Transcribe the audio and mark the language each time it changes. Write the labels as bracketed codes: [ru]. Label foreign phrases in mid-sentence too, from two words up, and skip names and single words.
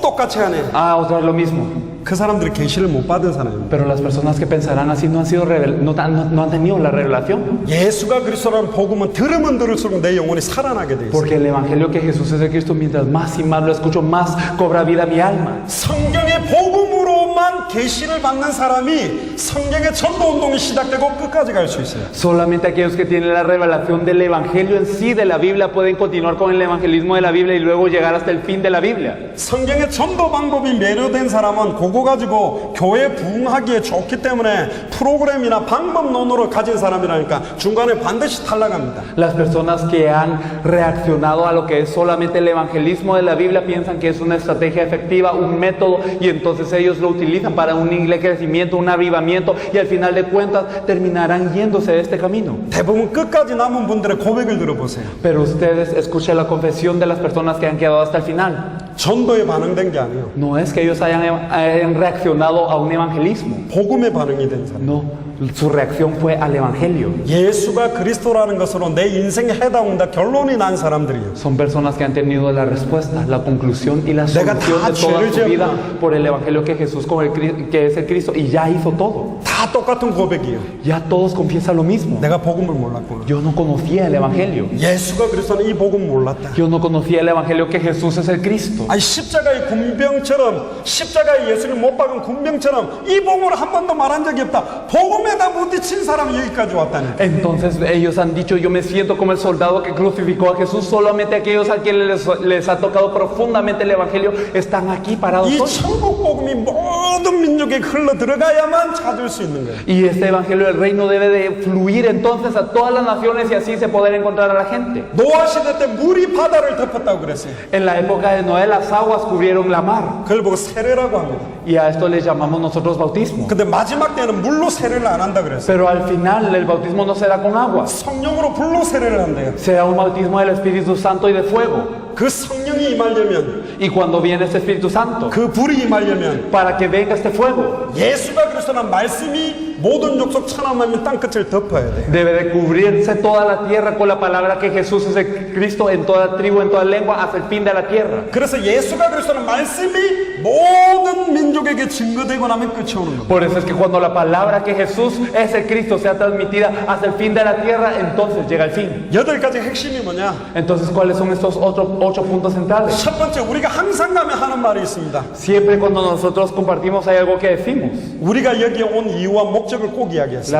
[ko] 또 똑같이 하네. [es] Otra vez lo mismo. [ko] 그 사람들이 계시를 못 받은 사람입니다. [es] Pero las personas que pensarán así no han tenido la revelación. [ko] 예수가 그리스도라는 복음은 들으면 들을수록 내 영혼이 살아나게 돼 있어요. [es] Porque el evangelio que Jesús es el Cristo, mientras más y más lo escucho, más cobra vida mi alma. [ko] 성경의 복음으로만 계시를 받는 사람이 성경의 전도 운동이 시작되고 끝까지 갈 수 있어요. [es] Solamente aquellos que tienen la revelación del evangelio en sí de la Biblia pueden continuar con el evangelismo de la Biblia y luego llegar hasta el fin de la Biblia. [ko] 성경의 전도 방법이 매료된 사람은 그거 가지고 교회 부흥하기에 좋기 때문에 프로그램이나 방법론으로 가진 사람이라니까 중간에 반드시 탈락합니다. [es] Las personas que han reaccionado a lo que es solamente el evangelismo de la Biblia piensan que es una estrategia efectiva, un método, y entonces ellos lo utilizan para un crecimiento, un avivamiento, y al final de cuentas terminarán yéndose de este camino. [ko] 대부분 끝까지 남은 분들의 고백을 들어보세요. [es] Pero ustedes escuchen la confesión de las personas que han quedado hasta el final. [ko] 전도에 반응된 게 아니에요. [es] No es que ellos hayan reaccionado a un evangelismo. [ko] 복음에 반응이 된 사람. [es] No, su reacción fue al evangelio. [ko] 예수가 그리스도라는 것으로 내 인생에 해당한다 결론이 난 사람들이에요. [es] Son personas que han tenido la respuesta, la conclusión y la [ko] 내가 [es] solución [ko] 다 [es] de toda [ko] 죄를 [es] su vida [ko] 지었구나. [es] por el evangelio que Jesús, que es el Cristo, y ya hizo todo. [ko] 다 똑같은 고백이에요. [es] Ya todos confiesan lo mismo. [ko] 내가 복음을 몰랐구나. [es] Yo no conocía el evangelio. [ko] 예수가 그리스도는 이 복음 몰랐다. [es] Yo no conocía el evangelio que Jesús es el Cristo. [ko] 아니 십자가의 군병처럼 십자가의 예수를 못 박은 군병처럼 이 복음을 한 번도 말한 적이 없다. 복음에다 부딪힌 사람이 여기까지 왔다니까. [es] Entonces ellos han dicho, yo me siento como el soldado que crucificó a Jesús. Solamente aquellos a quienes les ha tocado profundamente el evangelio están aquí parados [ko] 이 [es] hoy. [ko] 천국 복음이 모든 민족에 흘러 들어가야만 찾을 수 있는 거예요. [es] Y este evangelio del reino debe de fluir entonces a todas las naciones y así se poder encontrar a la gente. [ko] 노아 시대 때 물이 바다를 덮었다고 그랬어요. [es] En la época de Noé las aguas cubrieron la mar [ko] 그걸 보고 세례라고 합니다. [es] y a esto les llamamos nosotros bautismo. [ko] 근데 마지막 때는 물로 세례를 안 한다 그랬어요. [es] Pero al final el bautismo no será con agua, [ko] 성령으로 불로 세례를 한대요. [es] será un bautismo del Espíritu Santo y de fuego. [ko] 그 성령이 임하려면 [es] Y cuando viene este Espíritu Santo, [ko] 그 불이 임하려면 [es] para que venga este fuego, [ko] 예수가 그리스도란 말씀이 모든 족속 천하만민 땅끝을 덮어야 돼요. [es] debe de cubrirse toda la tierra con la palabra que Jesús es el Cristo en toda tribu, en toda lengua, hasta el fin de la tierra. [ko] 그래서 예수가 그리스도란 말씀이 모든 민족에게 증거되고 나면 끝이 오는 겁니다. [es] Por eso es que cuando la palabra que Jesús es el Cristo sea transmitida hasta el fin de la tierra, entonces llega el fin. [ko] 8가지 핵심이 뭐냐? [es] Entonces, ¿cuáles son estos otros 8 puntos centrales? [ko] 첫 번째, 우리가 항상 가면 하는 말이 있습니다. [es] Siempre cuando nosotros compartimos hay algo que decimos. [ko] 우리가 여기에 온 이유와 목적을 꼭 이야기했어요.